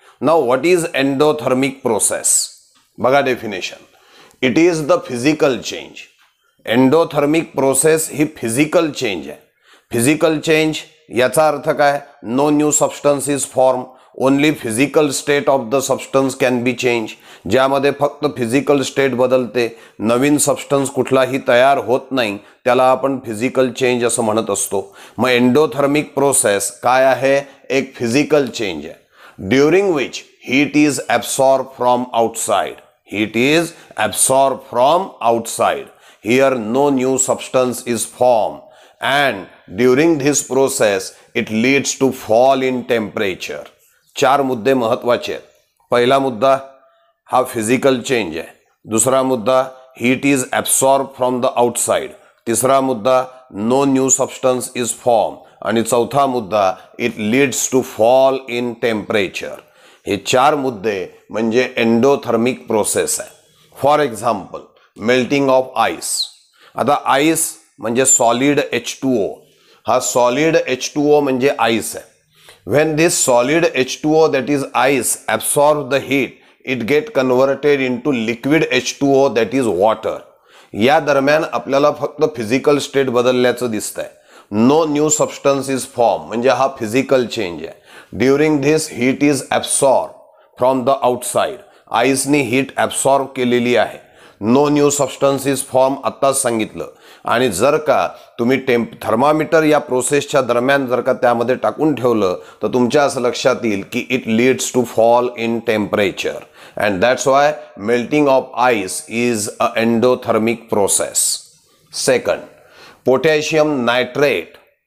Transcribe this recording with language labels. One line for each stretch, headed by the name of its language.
English: Now what is endothermic process? बघा definition, it is the physical change.
Marathi: Endothermic process he physical change आहे।
English: physical change
Marathi: याचा अर्थ काय?
English: No new substance is form, only physical state of the substance can be change.
Marathi: ज्यामध्ये फक्त physical state बदलते, नवीन substance कुठलाही तयार होत नाही, त्याला आपण फिजिकल चेंज असं म्हणत असतो। मग एंडोथर्मिक प्रोसेस काय आहे? एक फिजिकल चेंज आहे
English: During which heat is absorb from outside. Heat is absorb from outside, here no new substance is form and during this process it leads to fall in temperature.
Marathi: चार मुद्दे महत्वाचे आहेत। पहिला मुद्दा हा
English: physical change
Marathi: आहे, दुसरा मुद्दा
English: heat is absorb from the outside,
Marathi: तिसरा मुद्दा
English: no new substance is form
Marathi: आणि चौथा मुद्दा
English: It leads to fall in temperature.
Marathi: हे चार मुद्दे म्हणजे एंडोथर्मिक प्रोसेस आहे।
English: For example melting of ice.
Marathi: आता आईस म्हणजे सॉलिड H2O, हा सॉलिड H2O म्हणजे आईस आहे।
English: When this solid H2O that is ice absorb the heat, it get converted into liquid H2O that is water.
Marathi: या दरम्यान आपल्याला फक्त फिजिकल स्टेट बदलल्याचं दिसतंय।
English: no new substance is form
Marathi: म्हणजे हा फिजिकल चेंज आहे।
English: during this heat is absorb from the outside,
Marathi: आईसनी heat absorb केलेली आहे।
English: no new substance is form
Marathi: आत्ताच सांगितलं। आणि जर का तुम्ही थर्मामीटर या प्रोसेसच्या दरम्यान जर का त्यामध्ये टाकून ठेवलं तर तुमच्या असं लक्षात येईल की
English: It leads to fall in temperature and that's why melting of ice is a endothermic process. Second, potassium nitrate.